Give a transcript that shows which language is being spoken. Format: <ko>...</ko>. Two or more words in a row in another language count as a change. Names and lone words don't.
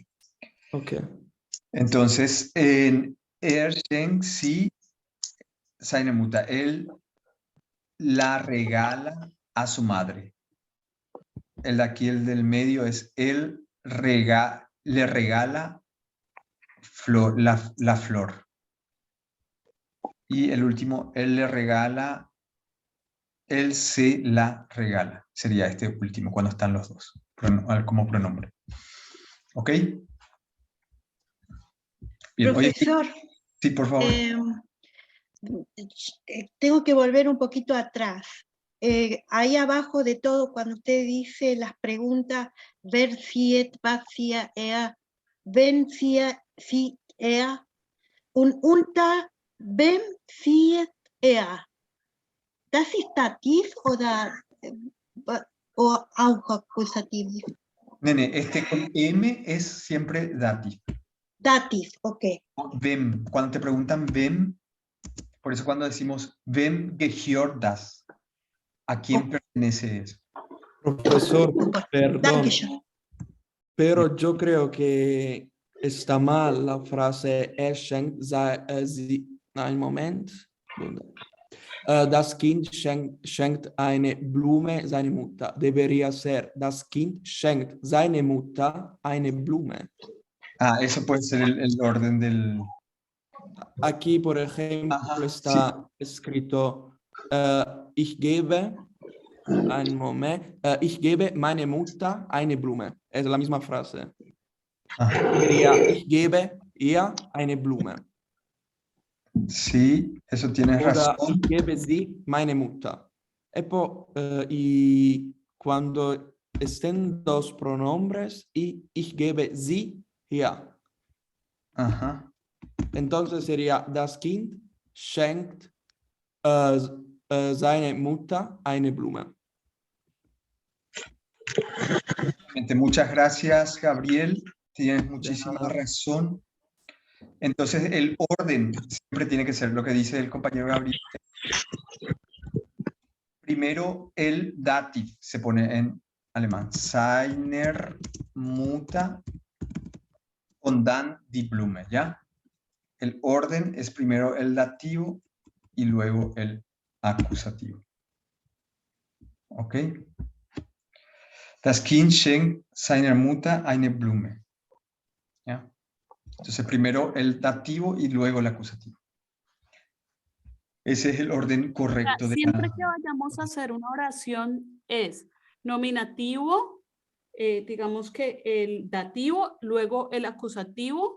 <es>Ok. Entonces, en</es> <de>schenkt sie seine Mutter,</de> <es>él la regala a su madre. El de aquí, el del medio, es él le regala la flor. Y el último, él se la regala. Sería este último, cuando están los dos, como pronombre. ¿Ok? Bien, Profesor, sí, por favor. Tengo que volver un poquito atrás. Ahí abajo de todo, cuando usted dice las preguntas,</es> <de>wer zieht, was zieht wen zieht und unter wem zieht Das ist Dativ o auch Akkusativ?</de> <es>Nene, con M es siempre dativ. Dativ, ok.</es> <de>Wem,</de> <es>cuando te preguntan wem, por eso cuando decimos</es> <de>wem gehört das,</de> <es>¿a quién pertenece eso? Profesor, perdón, pero yo creo que está mal la frase</es> <de>schenkt ein Moment. Das Kind schenkt eine Blume seine Mutter.</de> <es>Debería ser,</es> <de>das Kind schenkt seine Mutter eine Blume.</de> <es>Ah, eso puede ser el orden del... Aquí, por ejemplo, está escrito,</es> <de>ich gebe, einen Moment, ich gebe meine Mutter eine Blume.</de> <es>Es la misma frase. Sería,</es> <de>ich gebe ihr eine Blume.</de> <es>Sí, eso tienes razón.</es> <de>Ich gebe sie meine Mutter.</de> <es>Y cuando estén dos pronombres,</es> <de>ich gebe sie hier.</de> <es>Ajá. Entonces sería,</es> <de>das Kind schenkt seine Mutter eine Blume.</de> <es>Muchas gracias, Gabriel. Tienes muchísima razón. Entonces, el orden siempre tiene que ser lo que dice el compañero Gabriel. Primero, el dativ se pone en alemán.</es> <de>Seiner Mutter und dann die Blume,</de> <es>¿ya? El orden es primero el dativo y luego el acusativo. ¿Ok?</es> <de>Das Kind schenkt seiner Mutter eine Blume.</de> <es>¿Ya? Entonces, primero el dativo y luego el acusativo. Ese es el orden correcto. Siempre que vayamos a hacer una oración es nominativo, digamos que el dativo, luego el acusativo.</es>